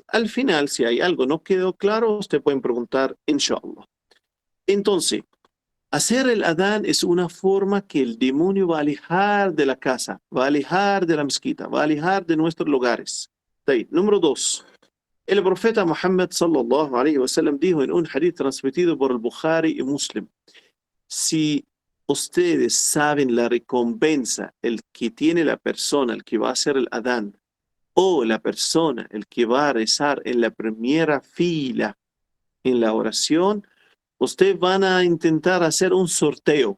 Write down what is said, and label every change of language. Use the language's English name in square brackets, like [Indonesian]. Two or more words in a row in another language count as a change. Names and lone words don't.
[Spanish] Al final, si hay algo no quedó claro, ustedes pueden preguntar, inshallah. Entonces, hacer el adán es una forma que el demonio va a alejar de la casa, va a alejar de la mezquita, va a alejar de nuestros lugares. Número 2. El profeta Muhammad [Arabic] صلى الله عليه وسلم [Spanish] dijo en un hadith transmitido por el Bukhari y Muslim: si ustedes saben la recompensa el que tiene la persona, el que va a hacer el adán, o la persona, el que va a rezar en la primera fila en la oración, ustedes van a intentar hacer un sorteo.